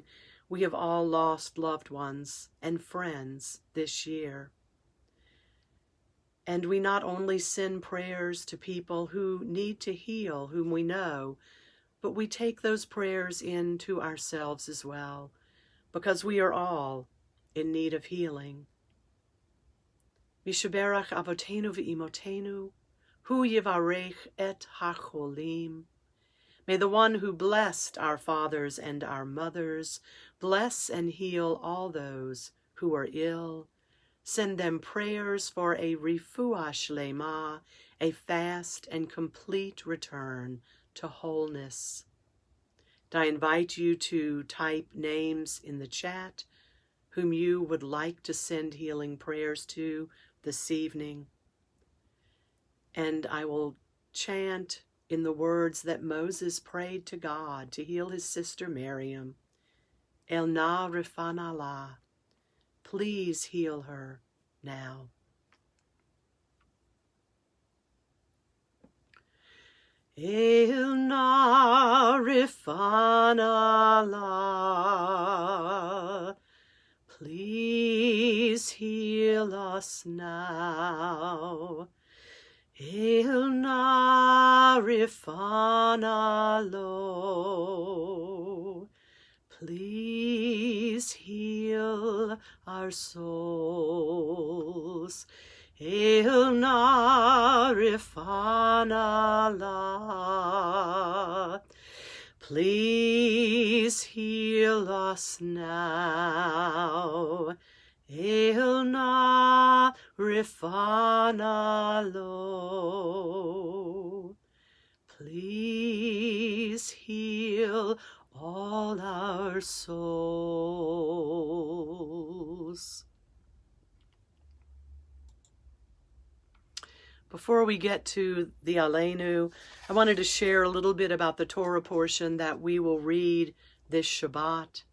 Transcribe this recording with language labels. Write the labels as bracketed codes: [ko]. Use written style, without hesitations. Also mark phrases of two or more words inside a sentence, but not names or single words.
[en] We have all lost loved ones and friends this year. And we not only send prayers to people who need to heal, whom we know, but we take those prayers into ourselves as well, because we are all in need of healing. [he] מי שברך אבותינו ואמותינו, הוא יברך את החולים. [en] May the one who blessed our fathers and our mothers bless and heal all those who are ill. Send them prayers for a [he] רפואה שלמה, [en] a fast and complete return to wholeness. And I invite you to type names in the chat whom you would like to send healing prayers to this evening. And I will chant in the words that Moses prayed to God to heal his sister Miriam. [he] אל נא רפא נא לה. [en] Please heal her now. [he] אל נא רפא נא לה. [en] Please heal us now. [he] אל נא רפא נא לו. [en] Please heal our souls. [he] אל נא רפא נא לה. [en] Please heal us now. [he] אל נא רפא נא לו. [en] Please heal all our souls. Before we get to the Aleinu, I wanted to share a little bit about the Torah portion that we will read this Shabbat.